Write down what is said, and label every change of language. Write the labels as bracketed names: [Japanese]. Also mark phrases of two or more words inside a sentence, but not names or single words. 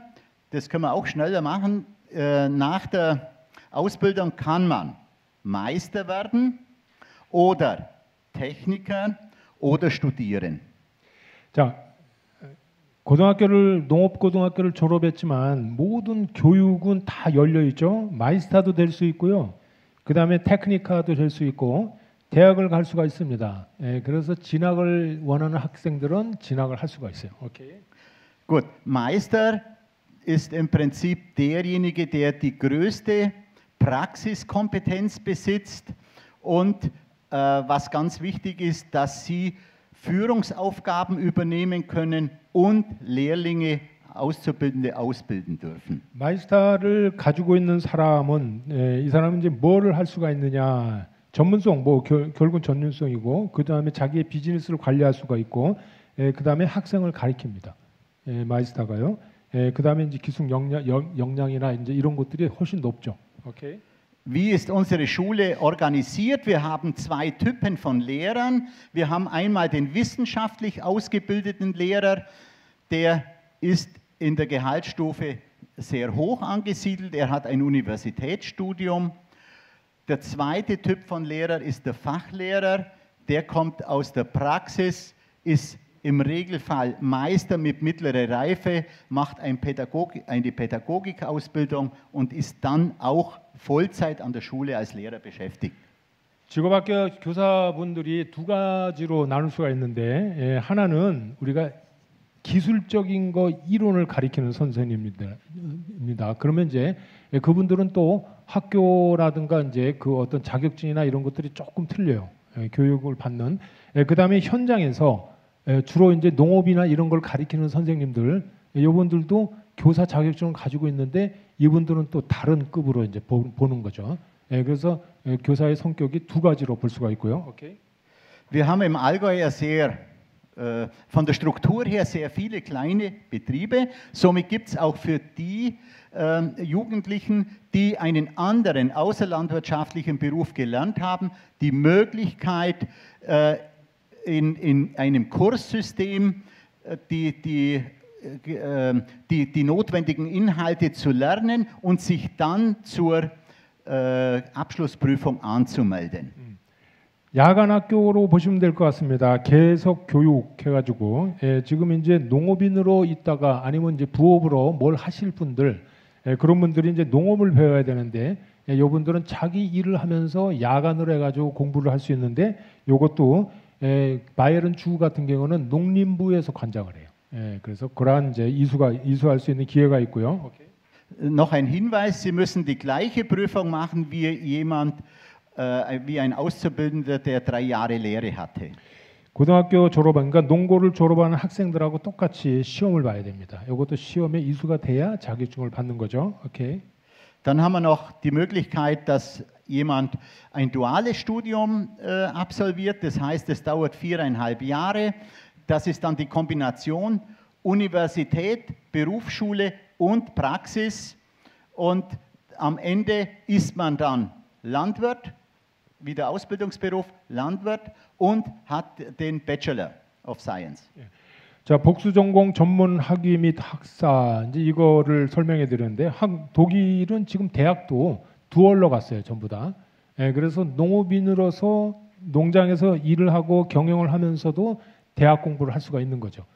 [German] Das können wir auch schneller machen. Nach der Ausbildung kann man Meister werden oder Techniker oder studieren. [Korean] 자, 농업고등학교를 졸업했지만 모든 교육은 다 열려 있죠. 마이스터도 될 수 있고요. 그 다음에 테크니카도 될 수 있고 대학을 갈 수가 있습니다. 그래서 진학을 원하는 학생들은 진학을 할 수가 있어요. 오케이. [German] Gut, Meister ist im Prinzip derjenige, der die größte Praxiskompetenz besitzt und was ganz wichtig ist, dass sie Führungsaufgaben übernehmen können und Lehrlinge, Auszubildende ausbilden dürfen. [Korean] 마이스터를 가지고 있는 사람은 이 사람은 이제 뭐를 할 수가 있느냐? 전문성, 결국 전문성이고 그 다음에 자기의 비즈니스를 관리할 수가 있고 그 다음에 학생을 가리킵니다. 마이스터가요. 그 다음에 이제 기술 역량이나 이제 이런 것들이 훨씬 높죠. 오케이. [German] Wie ist unsere Schule organisiert? Wir haben zwei Typen von Lehrern. Wir haben einmal den wissenschaftlich ausgebildeten Lehrer, der ist in der Gehaltsstufe sehr hoch angesiedelt. Er hat ein Universitätsstudium. Der zweite Typ von Lehrer ist der Fachlehrer. Der kommt aus der Praxis, ist im Regelfall Meister mit mittlerer Reife, macht eine Pädagogikausbildung und ist dann auch Vollzeit an der Schule als Lehrer beschäftigt. [Korean] 직업학교 교사분들이 두 가지로 나눌 수가 있는데 하나는 우리가 기술적인 거 이론을 가리키는 선생님입니다. 그러면 이제 그분들은 또 학교라든가 이제 그 어떤 자격증이나 이런 것들이 조금 틀려요. 교육을 받는. 그다음에 현장에서 주로 이제 농업이나 이런 걸 가리키는 선생님들, 이분들도 교사 자격증을 가지고 있는데 이분들은 또 다른 급으로 이제 보는 거죠. 그래서 교사의 성격이 두 가지로 볼 수가 있고요. 오케이. [German] Wir haben im Allgäu von der Struktur her sehr viele kleine Betriebe. Somit gibt es auch für die Jugendlichen, die einen anderen außerlandwirtschaftlichen Beruf gelernt haben, die Möglichkeit, in einem Kurssystem die notwendigen Inhalte zu lernen und sich dann zur Abschlussprüfung anzumelden. [Korean] 야간학교로 보시면 될 것 같습니다. 계속 교육해가지고 지금 이제 농업인으로 있다가 아니면 이제 부업으로 뭘 하실 분들 그런 분들이 이제 농업을 배워야 되는데 이분들은 자기 일을 하면서 야간으로 해가지고 공부를 할 수 있는데 이것도 바이에른 주 같은 경우는 농림부에서 관장을 해요. 그래서 그러한 이제 이수할 수 있는 기회가 있고요. 오케이. [German] Noch ein Hinweis: Sie müssen die gleiche Prüfung machen wie ein Auszubildender, der 3 Jahre Lehre hatte. [Korean] 고등학교 졸업한, 그러니까 농고를 졸업하는 학생들하고 똑같이 시험을 봐야 됩니다. 이것도 시험에 이수가 돼야 자격증을 받는 거죠. 오케이. [German] Dann haben wir noch die Möglichkeit, dass jemand ein duales Studium absolviert. Das heißt, es dauert 4,5 Jahre. Das ist dann die Kombination Universität, Berufsschule und Praxis. Und am Ende ist man dann Landwirt, wie der Ausbildungsberuf Landwirt, und hat den [English] Bachelor of Science. [Korean] 자, 복수 전공 전문 학위 및 학사 이제 이거를 설명해 드렸는데 독일은 지금 대학도 두얼로 갔어요, 전부 다. 예, 그래서 농업인으로서 농장에서 일을 하고 경영을 하면서도 대학 공부를 할 수가 있는 거죠.